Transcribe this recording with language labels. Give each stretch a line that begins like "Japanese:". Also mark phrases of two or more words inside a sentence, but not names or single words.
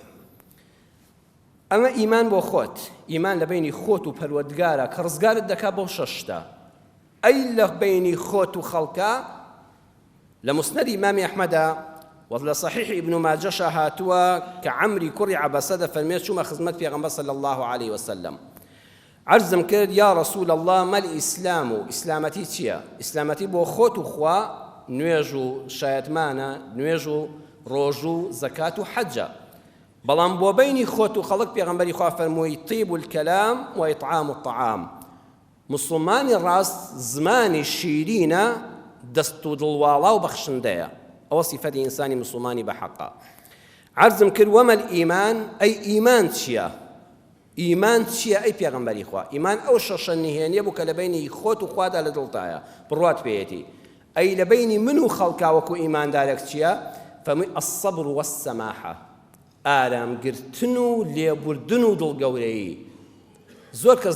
Central Kurdish: ئەمە ئیمان بۆ خۆت ئیمان لە بینی خۆت و پەروەردگارە کە ڕزگارت دەکا بۆ شەشتە ئەی لە بینی خۆت و خەڵکە لە مسنەد ئیمامی ئەحمەدە وڵە صحیح ابن ماجەشە هاتووە کە عەمری کوڕی عەبەسە دەفەرمێت چوومە خزمەت پێغەمبەر
Arabic: صلی الله عليه وسلم
Central Kurdish: عرضم کرد
Arabic: یا رسول الله ما الإسلام
Central Kurdish: إسلامتي چییە ئیسلامەتی بۆ خۆت و خوا نوێژ و شایەتمانە نوێژ و ڕۆژ و زەکات و حەجە بەڵام بۆ بینی خۆت و خەڵک پێغەمبەری خوا فەرمووی
Arabic: طیب الكلام وإطعام الطعام
Central Kurdish: مسلمانی ڕاست زمانی شیرینە دەست و دڵواڵا و بەخشندەیە ئەوە سیفەتی ئینسانی مسلمانی بەحەقە عرضم کرد
Arabic: وەمە الئیمان
Central Kurdish: ئەی ئیمان چییە ئیمان چییە ئەی پێغەمبەری خوا ئیمان ئەو شەشە نهێنیە بوو کە لە بینی خۆت و خوادا لە دڵتایە بڕوات پێیەتی ئەی لە بینی من و خەڵکا وەکو ئیماندارێک چییە فەرمووی
Arabic: الصبر والسماحة
Central Kurdish: ئارامگرتن و لێبوردن و دڵگەورەیی زۆر کەس